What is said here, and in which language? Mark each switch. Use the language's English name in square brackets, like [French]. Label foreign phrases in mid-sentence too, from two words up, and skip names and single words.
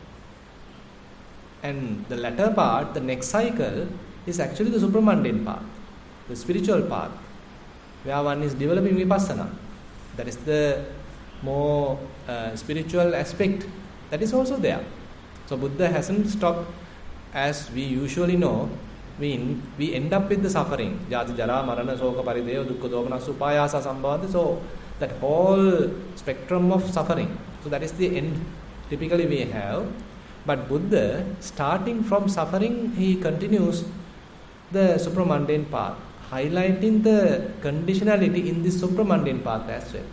[English] And the latter part, the next cycle, is actually the supramundane path, the spiritual path, where one is developing Vipassana. That is the more spiritual aspect, that is also there. So Buddha hasn't stopped, as we usually know, we end up with the suffering. [Pali] Jati, jara, marana, soka, parideya, dukkha, dopana, supayasa, sambandha. [English] So that whole spectrum of suffering. So that is the end typically we have. But Buddha, starting from suffering, he continues the supramundane path, highlighting the conditionality in this supramundane path as well.